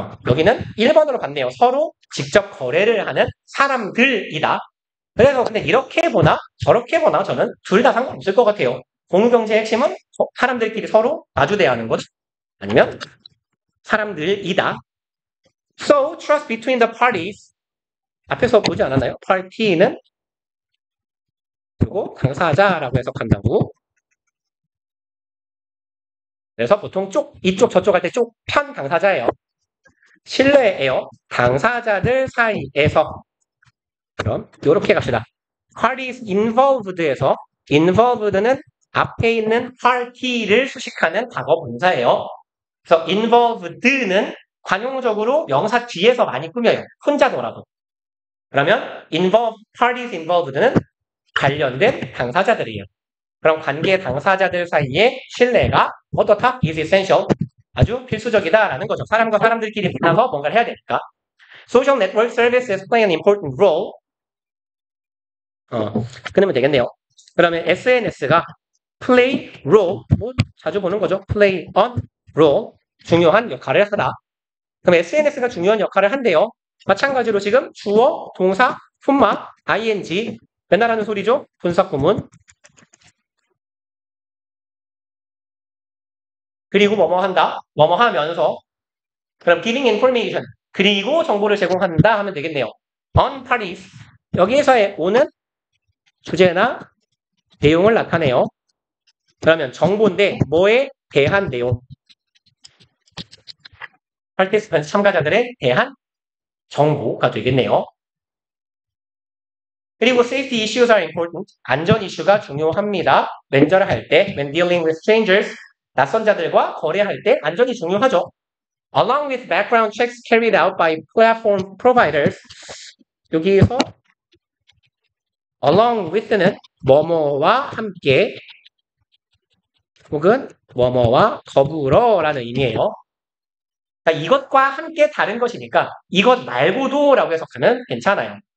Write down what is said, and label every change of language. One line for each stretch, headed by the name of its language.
Korean: 여기는 1번으로 봤네요. 서로 직접 거래를 하는 사람들이다. 그래서 근데 이렇게 보나 저렇게 보나 저는 둘 다 상관없을 것 같아요. 공유경제의 핵심은 사람들끼리 서로 마주 대하는 것 아니면 사람들이다.
English: So, trust between the parties.
Korean: 앞에서 보지 않았나요? party는 그리고 당사자라고 해석한다고. 그래서 보통 이쪽 저쪽 할 때 쪽 편 당사자예요. 신뢰예요. 당사자들 사이에서. 그럼 이렇게 갑시다.
English: parties involved
Korean: 에서 involved는 앞에 있는 party를 수식하는 과거 분사예요. 그래서 involved는 관용적으로 명사 뒤에서 많이 꾸며요. 혼자더라도. 그러면
English: parties involved
Korean: 는 관련된 당사자들이에요. 그럼 관계 당사자들 사이의 신뢰가 어떻다?
English: is essential.
Korean: 아주 필수적이다라는 거죠. 사람과 사람들끼리 만나서 뭔가를 해야 되니까.
English: Social network services play an important role.
Korean: 그러면 되겠네요. 그러면 SNS가
English: play role,
Korean: 뭐 자주 보는 거죠.
English: play on role,
Korean: 중요한 역할을 하다. 그럼 SNS가 중요한 역할을 한대요. 마찬가지로 지금 주어, 동사, 품마, ing 맨날 하는 소리죠. 분사 구문. 그리고 뭐뭐 한다. 뭐뭐 하면서.
English: 그럼 giving information.
Korean: 그리고 정보를 제공한다 하면 되겠네요.
English: on parties.
Korean: 여기에서의 on은 주제나 내용을 나타내요. 그러면 정보인데 뭐에 대한 내용. participants 참가자들에 대한 정보가 되겠네요.
English: 그리고 safety issues are important.
Korean: 안전 이슈가 중요합니다. 렌저를 할 때,
English: when dealing with strangers,
Korean: 낯선 자들과 거래할 때 안전이 중요하죠.
English: Along with background checks carried out by platform providers.
Korean: 여기에서 along with는 뭐뭐와 함께 혹은 뭐뭐와 더불어라는 의미예요. 그러니까 이것과 함께 다른 것이니까 이것 말고도 라고 해석하면 괜찮아요.